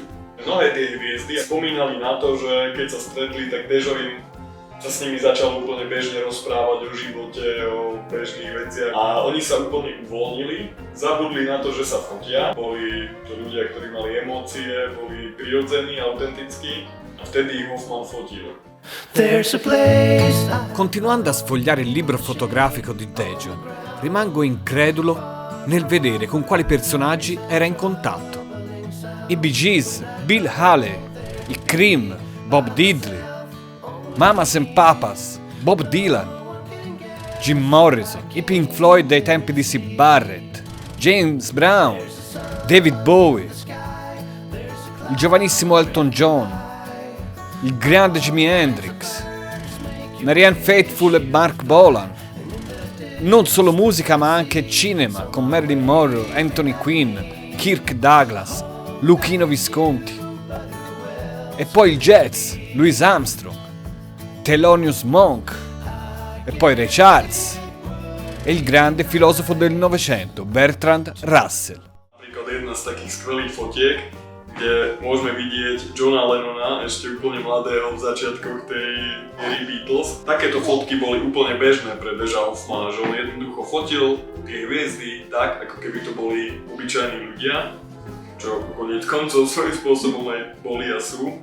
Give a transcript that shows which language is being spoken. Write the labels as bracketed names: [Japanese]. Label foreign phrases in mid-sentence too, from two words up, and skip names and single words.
[Slovak] Mnohé tie hviezdy spomínali na to, že keď sa stretli, tak Dežo im sa s nimi začal úplne bežne rozprávať o živote, o bežných veciach a oni sa úplne uvoľnili, zabudli na to, že sa fotia. Boli to ľudia, ktorí mali emócie, boli prirodzení, autentickí a vtedy ich Hoffman fotil. [Italian] Continuando a sfogliare il libro fotografico di Dejo, rimango incredulo nel vedere con quali personaggi era in contatto. I Bee Gees, Bill Haley, i Cream, Bob Diddley, Mamas and Papas, Bob Dylan, Jim Morrison, i Pink Floyd dei tempi di Syd Barrett, James Brown, David Bowie, il giovanissimo Elton John, il grande Jimi Hendrix, Marianne Faithfull e Mark Bolan. Non solo musica ma anche cinema con Marilyn Monroe, Anthony Quinn, Kirk Douglas, Luchino Visconti. E poi il jazz, Louis Armstrong, Thelonious Monk, e poi Ray Charles e il grande filosofo del Novecento, Bertrand Russell. [Slovak] Napríklad jedna z takých skvelých fotiek, kde môžeme vidieť Johna Lennona, ešte úplne mladého v začiatkoch tej éry Beatles. Takéto fotky boli úplne bežné pre Deža Hoffmana, že on jednoducho fotil tie hviezdy tak, ako keby to boli obyčajní ľudia, čo koniec koncov svojím spôsobom aj boli a sú.